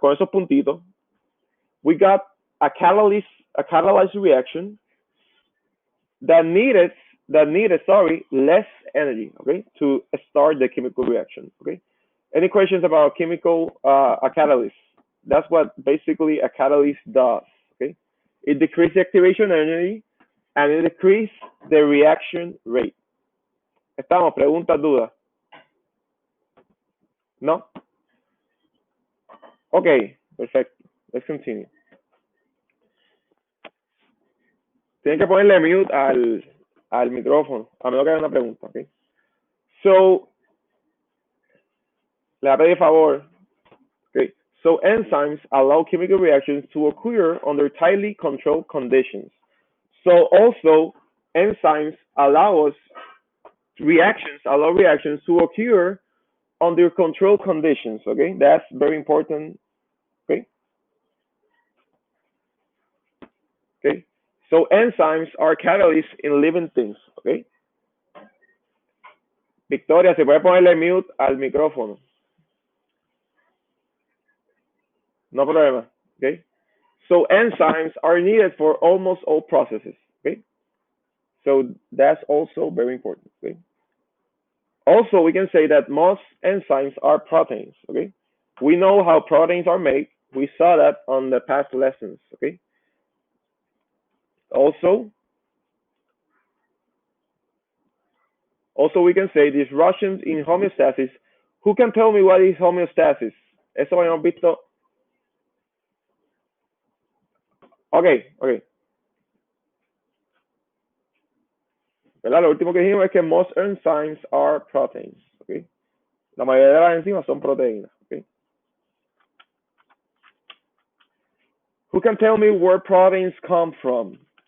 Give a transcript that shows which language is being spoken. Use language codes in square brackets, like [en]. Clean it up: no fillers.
[es] Con esos puntitos, [en] we got a catalyzed reaction that needed less energy, okay, to start the chemical reaction. Okay, any questions about a catalyst? That's what basically a catalyst does. Okay, it decreases the activation energy and it decreases the reaction rate. [es] Estamos, preguntas, dudas. No. [en] Okay, perfecto. Let's continue. [es] Tienen que ponerle mute al micrófono, a menos que haya una pregunta. Okay. So, le voy a pedir favor. Okay. [en] So enzymes allow chemical reactions to occur under tightly controlled conditions. So also enzymes allow reactions to occur under controlled conditions. Okay, that's very important. Okay. Okay. So enzymes are catalysts in living things. Okay. [es] Victoria, ¿se puede ponerle mute al micrófono? No problema. Okay. [en] So enzymes are needed for almost all processes. Okay. So that's also very important. Okay. Also, we can say that most enzymes are proteins. Okay. We know how proteins are made. We saw that on the past lessons. Okay. Also, we can say disruptions in homeostasis. Who can tell me what is homeostasis? [es] Eso lo hemos visto. [en] Okay. [es] ¿Verdad? Lo último que dijimos es que [en] most enzymes are proteins. Okay. [es] La mayoría de las enzimas son proteínas. [en] Okay. Who can tell me where proteins come from?